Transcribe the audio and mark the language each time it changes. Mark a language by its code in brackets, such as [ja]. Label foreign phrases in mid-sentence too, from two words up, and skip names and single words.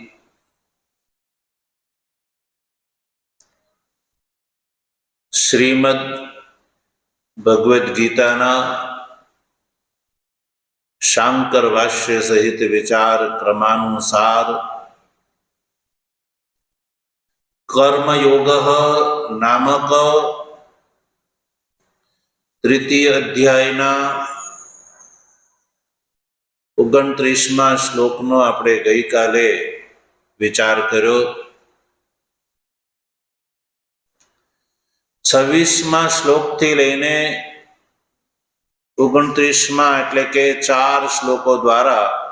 [gu] શ્રીમદ્ ભગવદ ગીતાના શાંકર ભાષ્ય સહિત વિચાર ક્રમાનુસાર કર્મયોગઃ નામક તૃતીય અધ્યાયના 29મા શ્લોકનો આપણે ગઈકાલે વિચાર કર્યો। 26મા શ્લોકથી લઈને 29મા એટલે કે 4 શ્લોકો દ્વારા